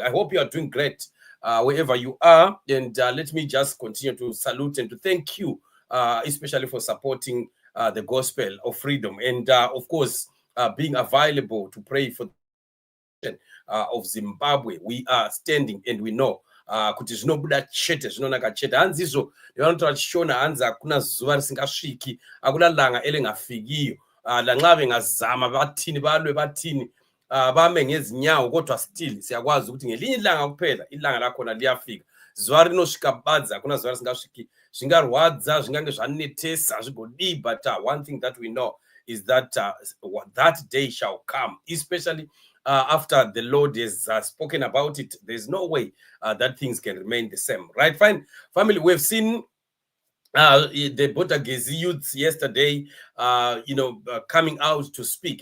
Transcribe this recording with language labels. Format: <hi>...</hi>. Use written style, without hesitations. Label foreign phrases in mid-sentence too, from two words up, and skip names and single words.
<en>I hope you are doing great wherever you are, and let me just continue to salute and to thank you, especially for supporting the gospel of freedom, and of course being available to pray for the of Zimbabwe. We are standing and we know</en> <sn>kuti zvinobuda chete zvinonaka chete hanzi izvo ndivanotora tichiona hanzi hakuna zuva risingasviki,</sn> <nd>hakuna langa elingafikiyo, lanxave ngazama bathini balwe bathini bame ngezinyawo kodwa still siyakwazi ukuthi ngelinye ilanga kuphela ilanga lakhona liyafika.</nd> <sn>Zuva rinosvika badza, hakuna zuva risingasviki. Zvingarwadza, zvingange zvanetesa, zvigodii,</sn> <en>but one thing that we know is that that day shall come, especially after the Lord has spoken about it. There's no way that things can remain the same, right? Fine, family, we've seen the Boder Gezi youths yesterday, coming out to speak.</en>